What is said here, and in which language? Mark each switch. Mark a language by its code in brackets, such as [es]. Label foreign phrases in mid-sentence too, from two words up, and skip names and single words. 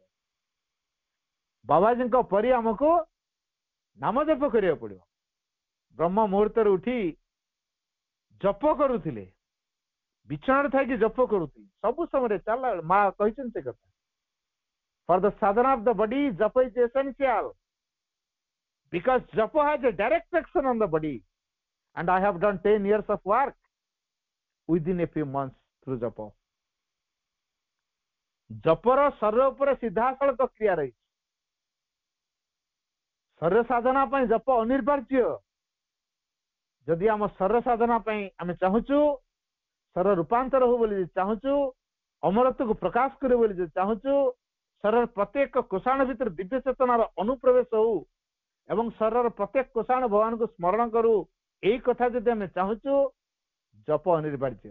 [or] ବାବାଜୀଙ୍କ ପରି ଆମକୁ ନାମ ଜପ କରିବାକୁ ପଡିବ। ବ୍ରହ୍ମ ମୁହୂର୍ତ୍ତରେ ଉଠି ଜପ କରୁଥିଲେ, ବିଛଣାରେ ଥାଇକି ଜପ କରୁଥିଲେ, ସବୁ ସମୟରେ ଚାଲ ମା କହିଛନ୍ତି ସେ କଥା। [en] for the sadhana of the body japa is essential because japa has a direct action on the body and I have done 10 years of work within a few months through japa. [or] ଜପର ଶରୀର ଉପରେ ସିଧାସଳଖ କ୍ରିୟା ରହିଛି। ଶରୀର ସାଧନା ପାଇଁ ଜପ ଅନିବାର୍ଯ୍ୟ। ଯଦି ଆମ ଶରୀର ସାଧନା ପାଇଁ ଆମେ ଚାହୁଁଛୁ, ଶରୀର ରୂପାନ୍ତର ହଉ ବୋଲି ଚାହୁଁଛୁ, ଅମରତ୍ୱକୁ ପ୍ରକାଶ କରିବୁ ବୋଲି ଚାହୁଁଛୁ, ଶରୀରର ପ୍ରତ୍ୟେକ କୋଷାଣ ଭିତରେ ଦିବ୍ୟ ଚେତନାର ଅନୁପ୍ରବେଶ ହଉ ଏବଂ ଶରୀରର ପ୍ରତ୍ୟେକ କୋଷାଣ ଭଗବାନଙ୍କୁ ସ୍ମରଣ କରୁ, ଏଇ କଥା ଯଦି ଆମେ ଚାହୁଁଛୁ, ଜପ ଅନିବାର୍ଯ୍ୟ।